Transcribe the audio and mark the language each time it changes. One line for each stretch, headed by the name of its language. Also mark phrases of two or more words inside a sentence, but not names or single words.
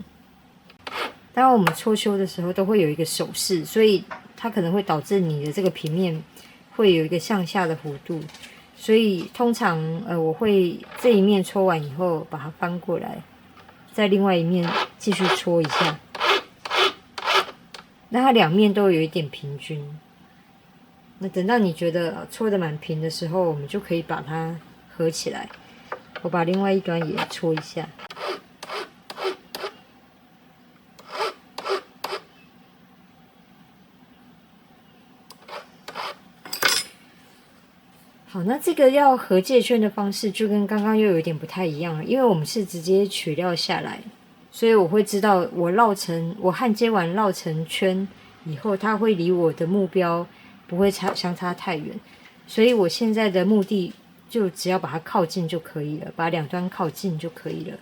Chinese: 當然我們錯修的時候都會有一個手勢，所以它可能會導致你的這個平面會有一個向下的弧度。所以通常我會這一面搓完以後把它翻過來，在另外一面繼續搓一下，那它兩面都有一點平均。那等到你覺得搓得蠻平的時候，我們就可以把它合起來。我把另外一端也搓一下。好，那這個要合界圈的方式就跟剛剛又有一點不太一樣了，因為我們是直接取料下來，所以我會知道我焊接完繞成圈以後，它會離我的目標不會相差太遠，所以我現在的目的就只要把它靠近就可以了，把兩端靠近就可以了。